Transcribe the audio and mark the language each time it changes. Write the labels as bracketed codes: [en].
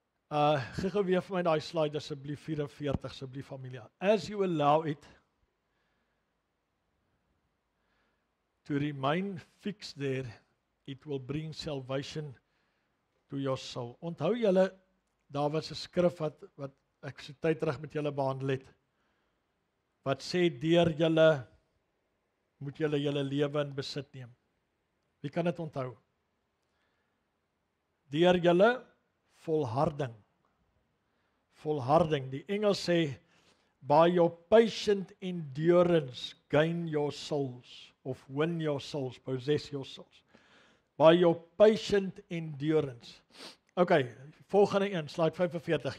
[af] Gou weer vir my daai slide asseblief 44 asseblief familie. [en] As you allow it to remain fixed there, it will bring salvation to your soul. [af] Onthou julle, daar was 'n skrif wat ek so tyd terug met julle behandel het. Wat sê deur julle moet julle julle lewe in besit neem. Wie kan dit onthou? Deur julle volharding. Volharding. Die Engels sê, [en] by your patient endurance, gain your souls, of win your souls, possess your souls. By your patient endurance. [af] Okay, volgende een, slide 45.